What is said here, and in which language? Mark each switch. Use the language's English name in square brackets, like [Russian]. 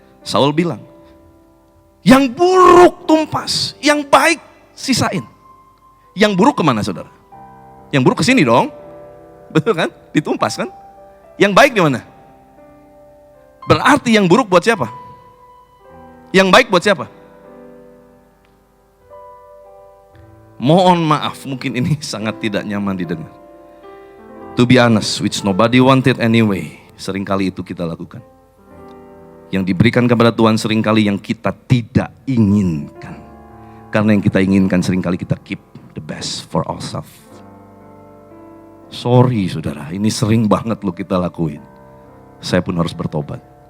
[Indonesian] Saul bilang, yang buruk tumpas, yang baik sisain. Yang buruk kemana saudara? Yang buruk ke sini dong. Betul kan? Ditumpas kan? Yang baik di mana? Berarti yang buruk buat siapa? Yang baik buat siapa? Mohon maaf, mungkin ini sangat tidak nyaman didengar. [English] To be honest, which nobody wanted anyway. [Indonesian] Seringkali itu kita lakukan. Yang diberikan kepada Tuhan seringkali yang kita tidak inginkan. Karena yang kita inginkan seringkali kita [English] keep the best for ourselves. [Indonesian] Sorry saudara, ini sering banget loh kita lakuin. Saya pun harus bertobat.